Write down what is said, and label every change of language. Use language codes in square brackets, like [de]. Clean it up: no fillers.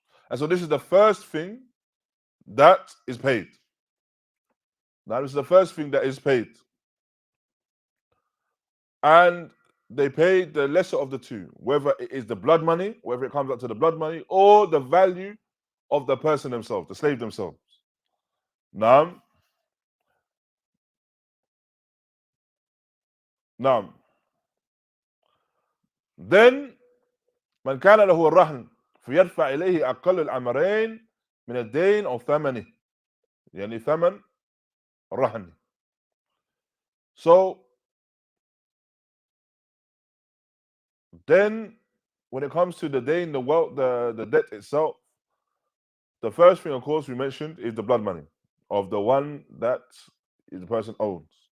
[en] And so this is the first thing that is paid. Now this is the first thing that is paid. And they pay the lesser of the two, whether it is the blood money, whether it comes up to the blood money, or the value of the person themselves, the slave themselves. Now, then [ar] من كان له الرهن فيدفع إليه أقل الأمرين من الدين أو ثمنه، يعني ثمن الرهن. [en] So then when it comes to the dayn, the debt itself, the first thing, of course, we mentioned is the blood money of the one that the person owns.